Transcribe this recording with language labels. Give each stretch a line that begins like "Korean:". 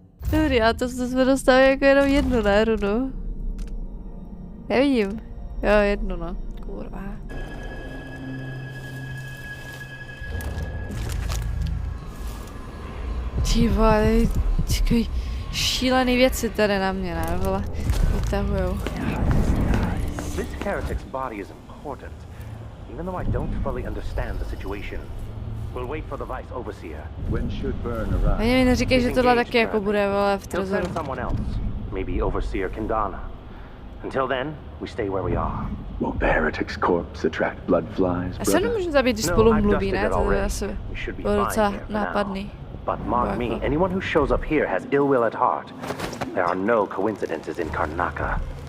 Czech: Dobrý, a to jsme dostali jako jenom jednu, ne, runu? Nevidím. Jo, jednu, no. Kurva. Ty vole, takový šílený věci tady na mě, ne, vole, vytahujou.
English: This heretic's body is important, even though I don't fully understand the situation. We'll wait for the Vice Overseer. When should Burn arrive?
Czech: Ani mi neříkej, že tohle taky jako bude, vole, v
English: He'll
Czech: trezoru.
English: send someone else, maybe Overseer Kindana. Until then, we stay where we are. Will the heretic's corpse attract blood flies,
Czech: A se nemůžu zabít, když spolu mluví, ne? To je asi bylo docela nápadný.
English: But mark me, anyone who shows up here has ill will at heart. There are no coincidences in Karnaka.